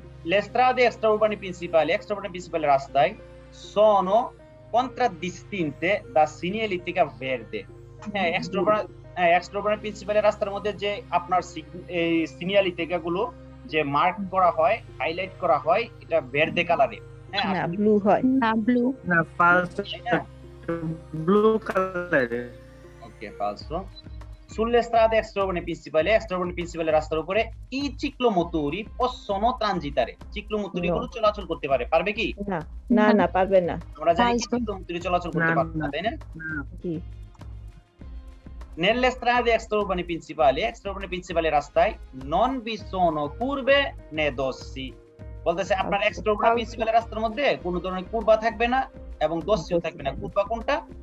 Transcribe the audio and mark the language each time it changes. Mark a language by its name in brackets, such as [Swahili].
[Italian] Le strade extraurbane principali [Bangla] রাস্তায় [Italian] sono contraddistinte da segnaletica verde, [Bangla] হ্যাঁ extraurbane principali রাস্তার মধ্যে যে আপনার এই segnaletica গুলো যে মার্ক করা হয়, হাইলাইট করা হয়, এটা ভের্দে কালারে, হ্যাঁ না ব্লু হয়, না ব্লু, না falso, ব্লু কালারে। ওকে ফালসো। [Italian] Sulle strade extraurbane principali [Bangla] রাস্তার উপরে [Italian] i ciclomotori possono transitare, [Bangla] ciclomotori গুলো চলাচল করতে পারে, পারবে কি? না না পারবে না, আমরা জানি ciclomotori চলাচল করতে পারবে না, তাই না? জি। [Italian] Nelle strade extraurbane principali [Bangla] রাস্তায় [Italian] non vi sono curve né dossi, [Bangla] বলতেছে আপনার extraurbane principali রাস্তার মধ্যে কোনো ধরনের কুরবা থাকবে না এবং দোষিও থাকবে না। কুরবা কোনটা?